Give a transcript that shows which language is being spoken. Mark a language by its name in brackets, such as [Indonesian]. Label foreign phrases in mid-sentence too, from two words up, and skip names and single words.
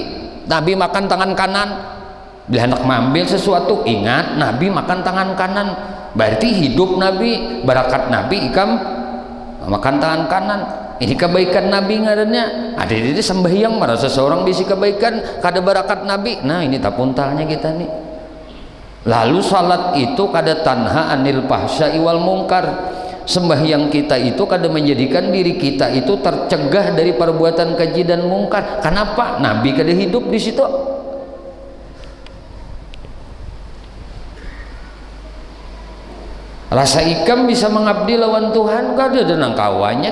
[Banjar] Nabi makan tangan kanan. Bila hendak mengambil sesuatu ingat Nabi makan tangan kanan. Berarti hidup Nabi, barakat Nabi ikam makan tangan kanan. Ini kebaikan Nabi ngarannya. Ada di sembahyang merasa seorang bisi kebaikan kada barakat Nabi. Nah ini tapuntalnya kita nih. Lalu salat itu kada [Arabic] تنهى عن الفحشاء والمنكر. [Banjar] Sembahyang kita itu kada menjadikan diri kita itu tercegah dari perbuatan keji dan mungkar. Kenapa? Nabi kada hidup di situ. Rasa ikam bisa mengabdi lawan Tuhan kada ada nangkawannya.